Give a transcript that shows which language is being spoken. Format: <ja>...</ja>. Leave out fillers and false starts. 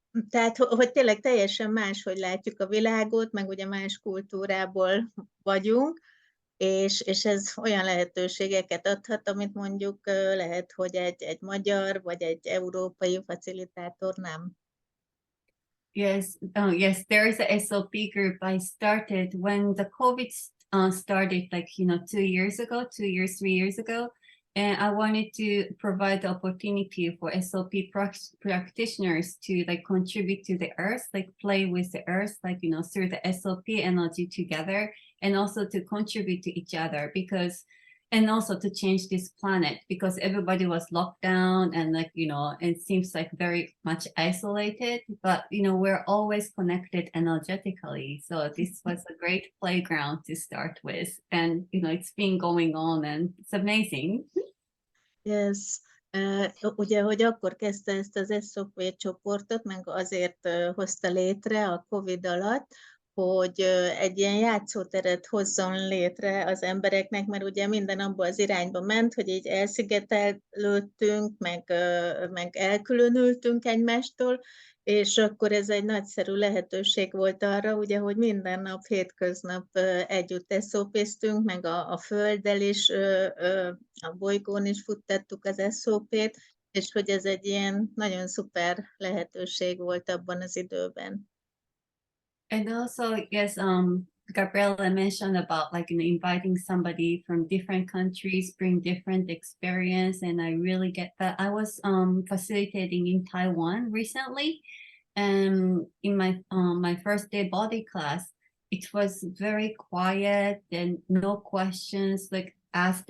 <hu>Tehát, hogy tényleg teljesen máshogy látjuk a világot, meg ugye más kultúrából vagyunk, és ez olyan lehetőségeket adhat, amit mondjuk lehet, hogy egy magyar vagy egy európai facilitátor nem.</hu> <en>Yes, there is a SOP group I started when the COVID started, like 2 years, 3 years ago, and I wanted to provide the opportunity for SOP practitioners to like contribute to the earth, like play with the earth, like through the SOP energy together, and also to contribute to each other, and also to change this planet, because everybody was locked down and it seems like very much isolated, but we're always connected energetically. So this was a great playground to start with, and it's been going on and it's amazing. Yes.</en> <hu>Ugye, hogy akkor kezdte ezt az SOP csoportot, meg azért hozta létre a COVID alatt, hogy egy ilyen játszóteret hozzon létre az embereknek, mert ugye minden abba az irányba ment, hogy így elszigetelődtünk, meg elkülönültünk egymástól, és akkor ez egy nagyszerű lehetőség volt arra, ugye, hogy minden nap, hétköznap együtt SOP-ztünk, meg a Földdel is, a bolygón is futtattuk az SOP-t, és hogy ez egy ilyen nagyon szuper lehetőség volt abban az időben.</hu> <en>And also, yes, Gabriella mentioned about inviting somebody from different countries, bring different experience, and I really get that. I was facilitating in Taiwan recently, and in my first day body class, it was very quiet and no questions asked.</en>